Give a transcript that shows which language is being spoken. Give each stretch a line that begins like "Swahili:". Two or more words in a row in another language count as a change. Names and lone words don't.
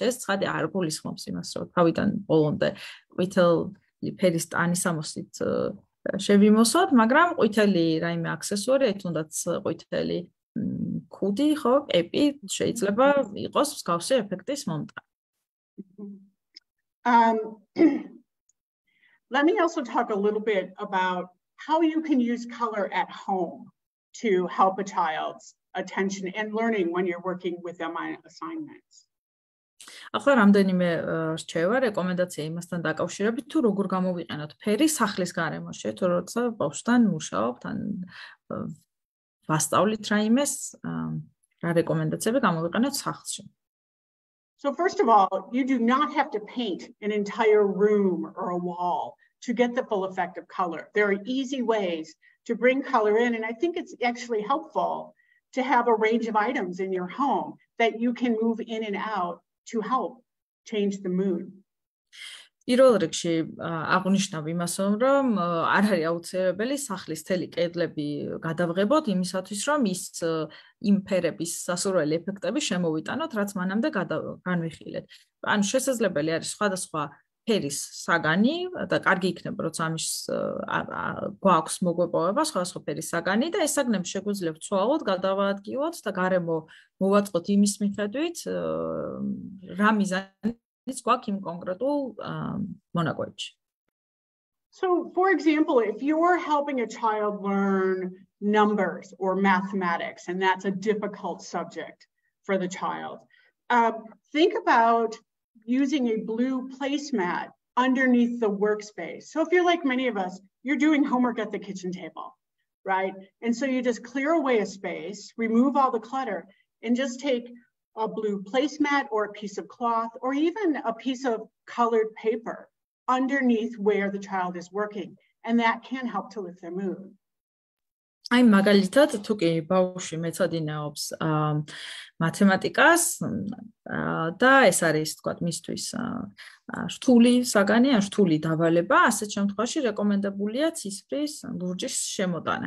Georgian: ეს ცხადი არ გულისხმობს იმას, რომ თავიდან ბოლომდე ყვითელი ფერის ტანისამოსით შევიმოსოთ, მაგრამ ყვითელი რაიმე აქსესუარი, თუნდაც ყვითელი ქუდი, ხო, კეპი შეიძლება იყოს მსგავსი ეფექტის მომტანი.
English: Let me also talk a little bit about how you can use color at home to help a child's attention and learning when you're working with them on assignments.
Georgian: ახლა რამდენიმე რჩევა, რეკომენდაცია იმასთან დაკავშირებით, თუ როგორ გამოვიყენოთ ფერი სახლის გარემოში, თუ როცა ბავშვთან მუშაობთ ან ვასწავლით რაიმეს, რა რეკომენდაციები გამოვიყენოთ სახლში.
English: So first of all, you do not have to paint an entire room or a wall to get the full effect of color. There are easy ways to bring color in, and I think it's actually helpful to have a range of items in your home that you can move in and out to help change the mood.
Georgian: პირველ რიგში აღნიშნავ იმას, რომ არ არის აუცილებელი სახლის თელი კედლები გადავღებოთ იმისათვის, რომ ის იმ ფერების სასურველი ეფექტები შემოვიტანოთ, რაც მანამდე განვიხილეთ. ანუ შესაძლებელი არის სხვადასხვა ფერის საგანი და კარგი იქნება, როცა ამის გვაქვს მოგვეპოვება სხვადასხვა ფერის საგანი და ეს საგნები შეგვიძლია ვცვალოთ, გადავაადგილოთ და გარემო მოვაწყოთ იმის მიხედვით, რა მიზანი it's გვაქვს იმ კონკრეტულ მონაკვეთში.
English: So, for example, if you're helping a child learn numbers or mathematics, and that's a difficult subject for the child, think about using a blue placemat underneath the workspace. So if you're like many of us, you're doing homework at the kitchen table, right? And so you just clear away a space, remove all the clutter, and just take a blue placemat or a piece of cloth or even a piece of colored paper underneath where the child is working, and that can help to lift their mood.
Georgian: აი მაგალითად თუ კი ბავშვი მეცადინეობს მათემატიკას და ეს არის თქვათ მისთვის რთული საგანი, ან რთული დავალება, ასეთ შემთხვევაში რეკომენდებულია ცისფრის ლურჯის შემოტანა.